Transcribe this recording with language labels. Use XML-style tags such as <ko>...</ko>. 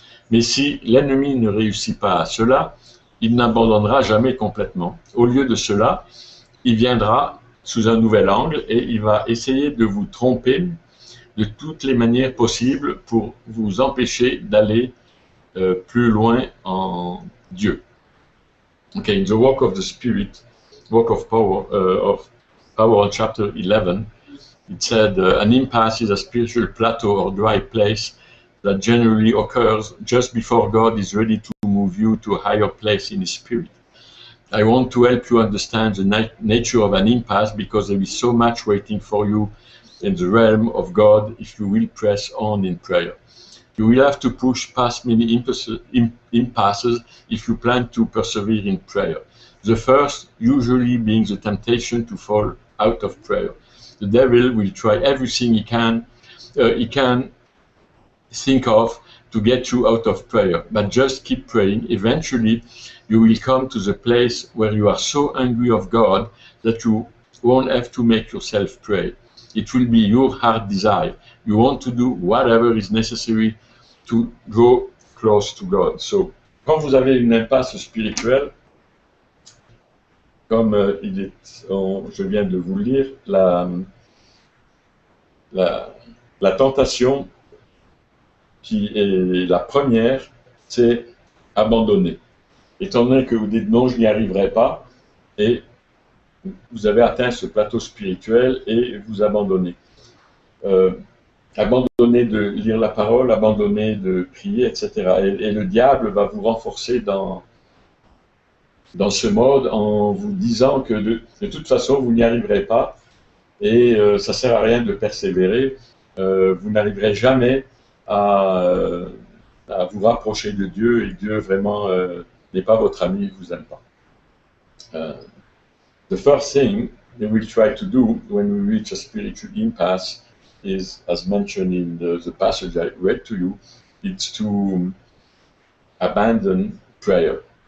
<fr>Mais si l'ennemi ne réussit pas à cela, il n'abandonnera jamais complètement. Au lieu de cela, il viendra sous un nouvel angle et il va essayer de vous tromper de toutes les manières possibles pour vous empêcher d'aller plus loin en Dieu.</fr> <en>Okay, in the Walk of the Spirit, Walk of Power, chapter 11, it said, an impasse is a spiritual plateau or dry place that generally occurs just before God is ready to move you to a higher place in His Spirit. I want to help you understand the nature of an impasse because there is so much waiting for you in the realm of God if you will press on in prayer. You will have to push past many impasses if you plan to persevere in prayer. The first usually being the temptation to fall out of prayer. The devil will try everything he can think of to get you out of prayer, but just keep praying. Eventually, you will come to the place where you are so angry of God that you won't have to make yourself pray. It will be your heart desire. You want to do whatever is necessary to go close to God.</en> <fr>So, quand vous avez une impasse spirituelle, comme je viens de vous le lire, la tentation qui est la première, c'est abandonner. Étant donné que vous dites non, je n'y arriverai pas, et vous avez atteint ce plateau spirituel et vous abandonnez. Abandonner de lire la parole, abandonner de prier, etc. Et le diable va vous renforcer dans ce mode en vous disant que de toute façon, vous n'y arriverez pas et ça ne sert à rien de persévérer. Vous n'arriverez jamais à vous rapprocher de Dieu, et Dieu vraiment n'est pas votre ami, il ne vous aime pas.</fr> <en>The first thing that we try to do when we reach a spiritual impasse is, as mentioned in the passage I read to you, it's to abandon prayer.</en>